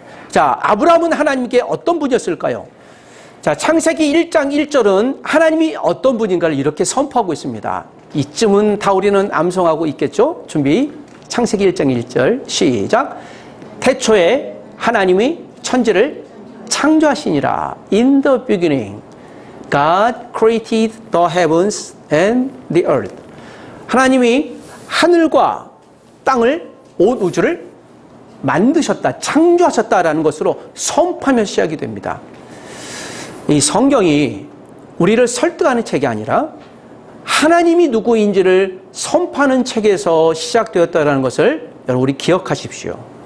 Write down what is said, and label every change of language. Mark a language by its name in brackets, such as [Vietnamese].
[Korean] 자, 아브라함은 하나님께 어떤 분이었을까요? 자, 창세기 1장 1절은 하나님이 어떤 분인가를 이렇게 선포하고 있습니다. 이쯤은 다 우리는 암송하고 있겠죠? 준비. 창세기 1장 1절 시작. 태초에 하나님이 천지를 창조하시니라. [English] In the beginning, God created the heavens and the earth. [Korean] 하나님이 하늘과 땅을, 온 우주를 만드셨다, 창조하셨다라는 것으로 선포하며 시작이 됩니다. 이 성경이 우리를 설득하는 책이 아니라 하나님이 누구인지를 선포하는 책에서 시작되었다는 것을 여러분 우리 기억하십시오.